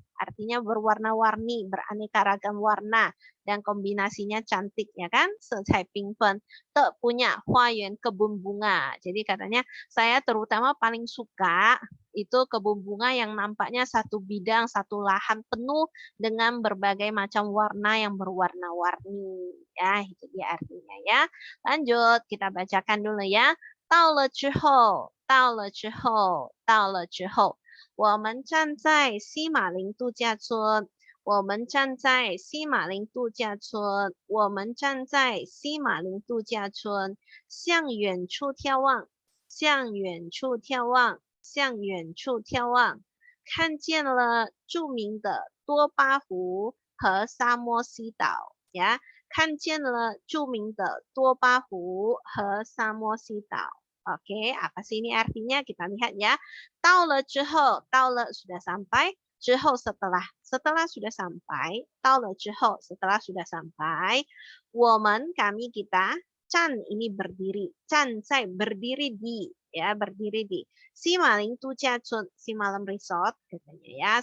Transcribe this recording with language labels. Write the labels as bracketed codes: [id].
[id] Artinya berwarna-warni, beraneka ragam warna dan kombinasinya cantik ya kan? Secai pingfen. Te punya huayuan kebun bunga. Jadi katanya saya terutama paling suka itu kebun bunga yang nampaknya satu bidang, satu lahan penuh dengan berbagai macam warna yang berwarna-warni. Ya, itu dia artinya ya. Lanjut, kita bacakan dulu ya. [zh] 到了之后，到了之后，到了之后，我们站在西马林度假村。我们站在西马林度假村。我们站在西马林度假村，向远处眺望，向远处眺望，向远处眺望，看见了著名的多巴湖和沙漠西岛呀，看见了著名的多巴湖和沙漠西岛。 [id] Oke, apa sih ini artinya? Kita lihat ya. 到了之后，到了 sudah sampai, 之后 setelah sudah sampai, 到了之后 setelah sudah sampai, 我们 kami kita, 站 ini berdiri, 站在 berdiri di, ya berdiri di Simaling Tujiachun, Simalam Resort katanya ya.